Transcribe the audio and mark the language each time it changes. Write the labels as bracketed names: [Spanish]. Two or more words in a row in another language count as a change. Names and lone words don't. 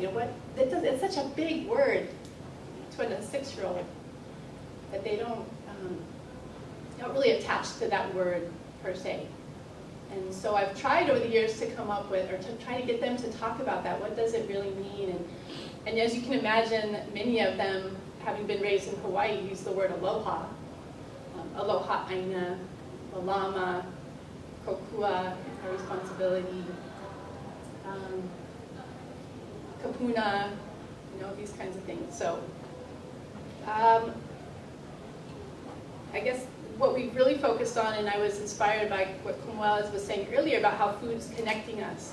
[English] You know, it's such a big word to a 6-year-old that they don't really attach to that word per se. And so I've tried over the years to come up with, or to try to get them to talk about that. What does it really mean? And as you can imagine, many of them, having been raised in Hawaii, use the word aloha. [Hawaiian] Aloha aina, malama, kokua, [English] our responsibility, kapuna, you know, these kinds of things. So I guess what we really focused on, and I was inspired by what Kumwela was saying earlier about how food's connecting us.